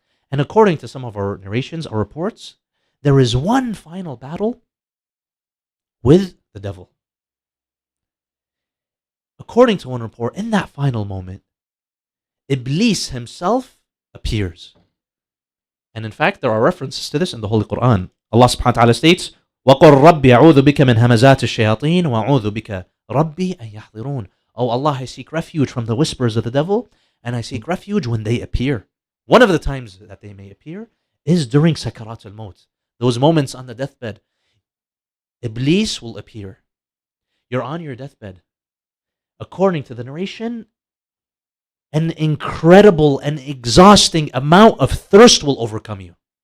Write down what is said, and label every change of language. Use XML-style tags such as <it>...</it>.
<en>And according to some of our narrations, our reports, there is one final battle with the devil. According to one report, in that final moment, Iblis himself appears. And in fact, there are references to this in the Holy Quran. Allah subhanahu wa ta'ala states,</en> <ar>وَقُلْ رَبِّ أَعُوذُ بِكَ مِنْ هَمَزَاتِ الشَّيَاطِينَ وَأَعُوذُ بِكَ رَبِّي أَنْ يَحْضِرُونَ.</ar> <en>Oh Allah, I seek refuge from the whispers of the devil, and I seek refuge when they appear. One of the times that they may appear is during Sakarat al-Maut. Those moments on the deathbed, Iblis will appear. You're on your deathbed. According to the narration, an incredible and exhausting amount of thirst will overcome you.</en>